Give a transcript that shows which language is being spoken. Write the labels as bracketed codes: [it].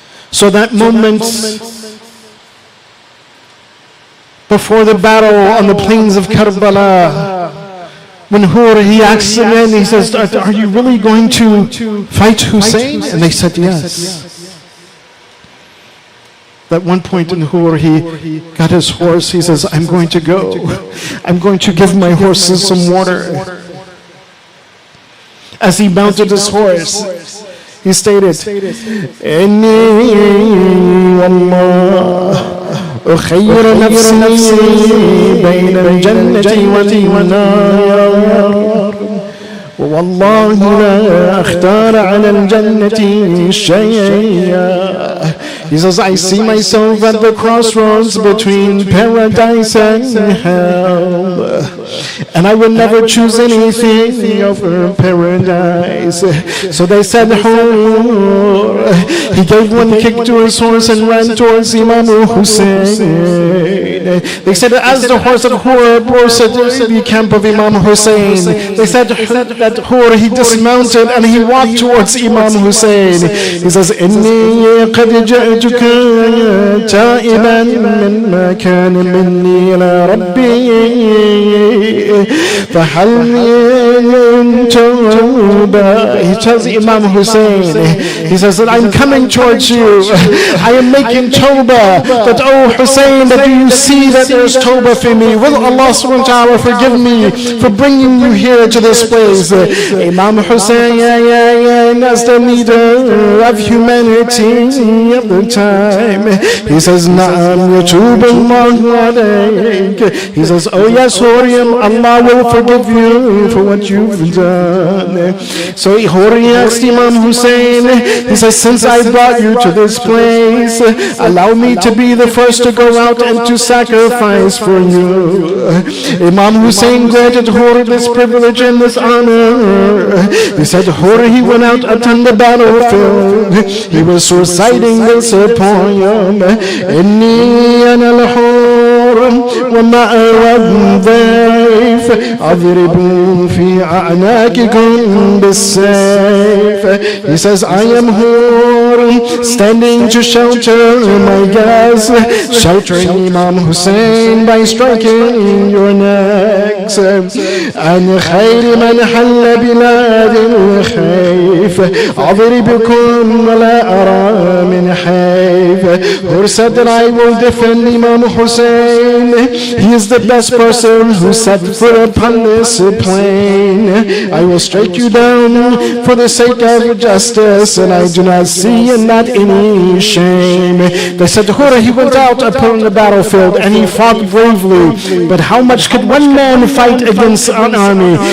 [en] So that moment before the battle on the plains of Karbala, when Hur, he asked the men, he says, are you really going to fight Hussein? And they said yes. At one point in Hur, he got his horse. He says, I'm going to go. I'm going to give my horses some water. As he mounted his horse, he stated, [ar] Inni wallah أخير نفسي بين الجنة والنار والله لا أختار على الجنة شيئا. [en] He says, I see myself at the crossroads between paradise and hell, and I will never choose anything over paradise. So they said, Hur. He gave one kick to his horse and ran towards Imam Hussein. They said, as the horse of Hur approached the camp of Imam Hussein, they said that Hur, he dismounted and he walked towards Imam Hussein. He says, [ar] إني قد جئتك تائبا مما كان مني إلى ربي فهل من توبة. [en] He tells Imam Hussein, he says that I'm coming towards you. I am making tawbah. That, oh Hussein, that do you see that there's tawbah for me? Will Allah subhanahu wa ta'ala forgive me for bringing you here to this place? Imam Hussein, as the leader of humanity at the time, he says, [ar] Na'am yatub Allah alayk. [en] He says, oh yes, Huriam, Allah will forgive you for what you've done. So Huri asked Imam Hussein, he says, since I brought you to this place, allow me to be the first to go out and to sacrifice for you. Imam Hussein granted Hur this privilege and this honor. He said, Hur, he went out upon the battlefield. He was reciting this poem. [ar] Inni ana al-Hur ومأوى الضيف اضربوا في أعناقكم بالسيف. [en] He says, I am Hur, standing to shelter my guests, sheltering Imam Hussein by striking your necks. [ar] عن خير من حل بلاد الخيف أضربكم ولا أرى من حيف. [en] Hur said that I will defend Imam Hussein. He is the best person who set foot upon this plain. I will strike you down for the sake of justice, and I do not see in that any shame. They said, Hur, he went out upon the battlefield and he fought bravely, but how much could one man fight against an army?